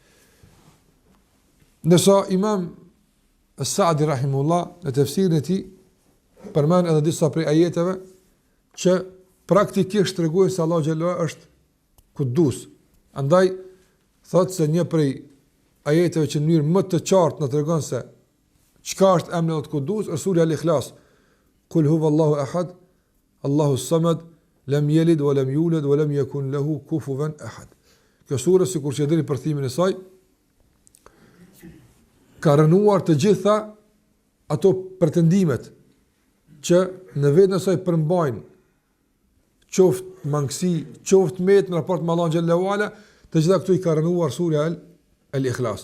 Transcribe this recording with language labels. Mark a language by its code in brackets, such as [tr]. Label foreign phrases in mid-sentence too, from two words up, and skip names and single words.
[sq] Nësa Imam As-Sa'di rahimullah në tefsirin e tij përmend edhe disa prej ajeteve që praktikisht tregojnë se Allahu [ar] جل وعلا [sq] është Quddus. Andaj thotë se një prej ajeteve që në mënyrë më të qartë na tregon se çka është emri i Quddus është sura Al-Ikhlas. [ar] قل هو الله أحد الله الصمد لم يلد ولم يولد ولم يكن له كفوا أحد. [sq] Kjo sura sikur që deri përthimin e saj ka rënuar të gjitha ato pretendimet që në vetën e saj përmbajnë qoftë mangësi, qoftë met në raport me Allahun [ar] جل وعلا, [sq] të gjitha këtu i ka rënuar sura Al-Ikhlas.